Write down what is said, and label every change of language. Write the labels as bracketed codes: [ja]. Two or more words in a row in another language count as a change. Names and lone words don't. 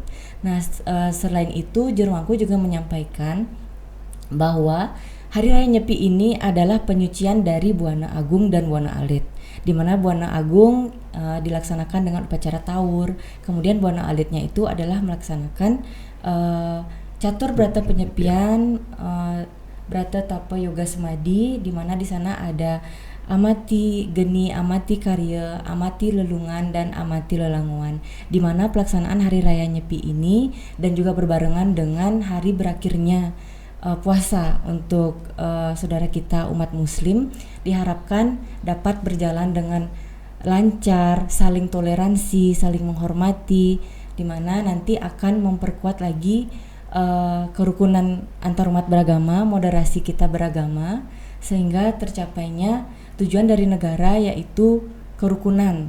[id] Nah, selain itu Juru Mangku juga menyampaikan bahwa Hari Raya Nyepi ini adalah penyucian dari Buana Agung dan Buana Alit, di mana Buana Agung dilaksanakan dengan upacara taur, kemudian Buana Alitnya itu adalah melaksanakan catur brata penyepian, brata tapa yoga semadi, di mana di sana ada amati geni, amati karya, amati lelungan, dan amati lelanguan, di mana pelaksanaan Hari Raya Nyepi ini dan juga berbarengan dengan hari berakhirnya puasa untuk saudara kita umat muslim diharapkan dapat berjalan dengan lancar, saling toleransi, saling menghormati, di mana nanti akan memperkuat lagi kerukunan antarumat beragama, moderasi kita beragama, sehingga tercapainya tujuan dari negara yaitu kerukunan.